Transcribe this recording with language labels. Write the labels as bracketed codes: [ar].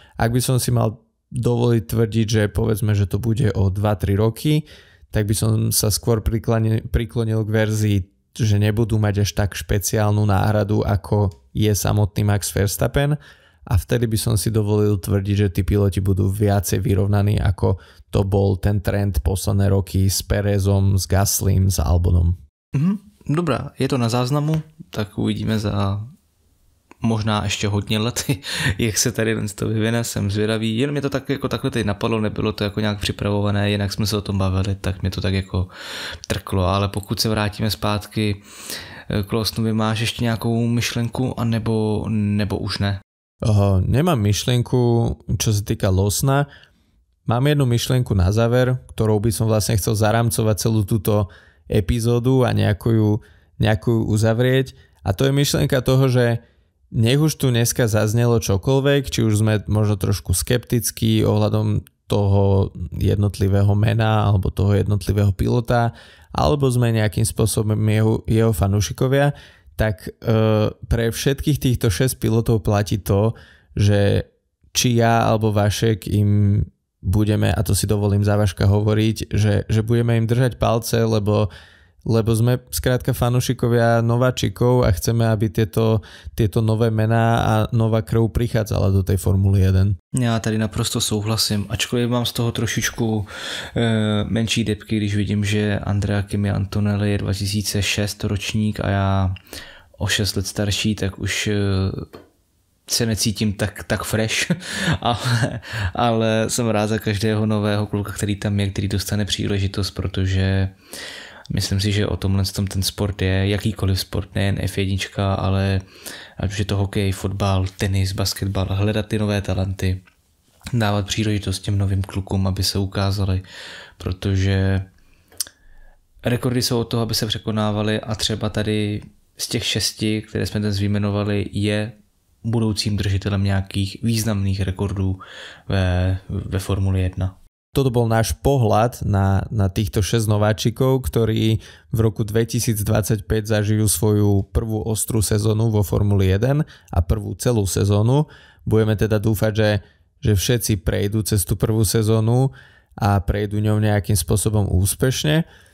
[sk] Ak by som si mal dovoliť tvrdiť, že povedzme, že to bude o 2-3 roky, tak by som sa skôr priklonil k verzii, že nebudú mať až tak špeciálnu náhradu, ako je samotný Max Verstappen a vtedy by som si dovolil tvrdiť, že tí piloti budú viacej vyrovnaní, ako to bol ten trend posledné roky s Perezom, s Gaslym, s Albonom. [cs] Dobrá, je to na záznamu, tak uvidíme za možná ještě hodně let, jak se tady to vyvine, jsem zvědavý. Jen mě to tak jako takhle teď napadlo, nebylo to jako nějak připravované, jinak jsme se o tom bavili, tak mě to tak jako trklo, ale pokud se vrátíme zpátky k Lawsonovi, máš ještě nějakou myšlenku, nebo už ne? [sk] Nemám myšlienku, čo sa týka Lawsona. Mám jednu myšlienku na záver, ktorou by som vlastne chcel zaramcovať celú túto epizódu a nejakú ju uzavrieť. A to je myšlienka toho, že nech už tu dneska zaznelo čokoľvek, či už sme možno trošku skeptickí ohľadom toho jednotlivého mena alebo toho jednotlivého pilota, alebo sme nejakým spôsobom jeho fanúšikovia, tak pre všetkých týchto 6 pilotov platí to, že či ja alebo Vašek im budeme, a to si dovolím za Vaška hovoriť, že budeme im držať palce, lebo sme skrátka fanúšikovia nováčikov a chceme, aby tieto nové mená a nová krv prichádzala do tej Formuly 1. [cs] Já tady naprosto souhlasím, ačkoliv mám z toho trošičku menší depky, když vidím, že Andrea Kimi Antonelli je 2006 ročník a já o 6 let starší, tak už se necítím tak fresh, ale jsem rád za každého nového kluka, který tam je, který dostane příležitost, protože myslím si, že o tomhle ten sport je, jakýkoliv sport, nejen F1, ale ať už je to hokej, fotbal, tenis, basketbal, hledat ty nové talenty, dávat příležitost těm novým klukům, aby se ukázali, protože rekordy jsou od toho, aby se překonávaly a třeba tady z těch 6, které jsme dnes vyjmenovali, je budoucím držitelem nějakých významných rekordů ve Formuli 1. [sk] toto bol náš pohľad na týchto 6 nováčikov, ktorí v roku 2025 zažijú svoju prvú ostrú sezónu vo Formuli 1 a prvú celú sezónu. Budeme teda dúfať, že všetci prejdú cez tú prvú sezónu a prejdú ňou nejakým spôsobom úspešne.